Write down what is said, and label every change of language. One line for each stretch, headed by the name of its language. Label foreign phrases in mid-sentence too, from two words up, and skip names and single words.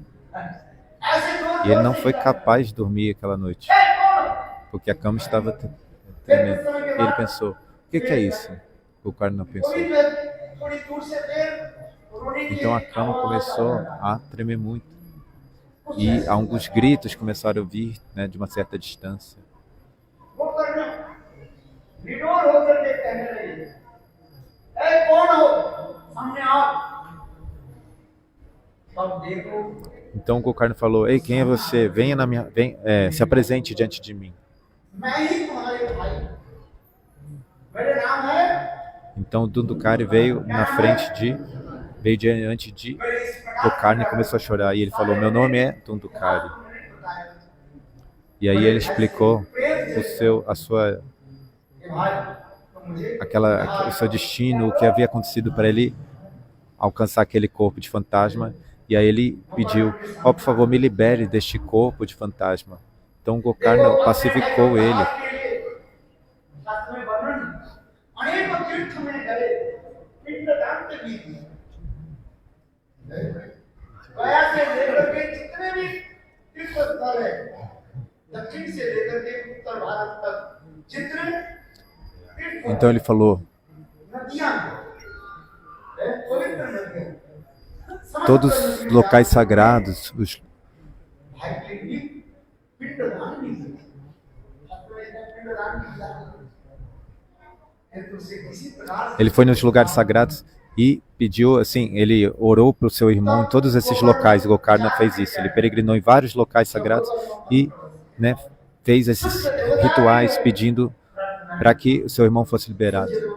Portuguese: E ele não foi capaz de dormir aquela noite, porque a cama estava tremendo. E ele pensou, o que é isso? O cara não pensou. Então a cama começou a tremer muito. E alguns gritos começaram a ouvir, né, de uma certa distância.
Hindi: गोकर्ण निडोल होकर के कहने लगे, "ऐ कौन हो? सामने आओ।" तब देखो,
Portuguese: Então o Gokarna falou: "Ei, quem é você? Venha na minha, se apresente diante de mim."
Hindi: मैं ही तुम्हारे भाई, मेरा नाम है,
Portuguese: Então Dundukari veio diante de
Hindi: मेरे इस प्रकार
Portuguese: Gokarna e começou a chorar. E ele falou: "Meu nome é Dundukari."
Hindi: मैंने बताया
Portuguese: E aí ele explicou
Hindi: कि भाई तुम मुझे
Portuguese: o seu destino, o que havia acontecido para ele alcançar aquele corpo de fantasma. E aí ele pediu: "Oh, por favor, me libere deste corpo de fantasma." Então Gokarna pacificou ele.
Hindi: शास्त्र में वर्णन अनेकों तीर्थ में गए, पिंडदान के बीच में गया से लेकर के जितने भी तीर्थ स्थल है, दक्षिण से लेकर के उत्तर भारत तक जितने तीर्थ
Portuguese: Então ele falou:
Hindi: नदियां पवित्र नदियां,
Portuguese: todos os locais sagrados,
Hindi: भाई के लिए पिंडदान भी किया। शास्त्र में पिंडदान भी किया।
Portuguese: ele foi nos lugares sagrados e pediu, assim, ele orou para o seu irmão em todos esses locais. Gokarna fez isso. Ele peregrinou em vários locais sagrados e, né, fez esses rituais pedindo para que o seu irmão fosse liberado.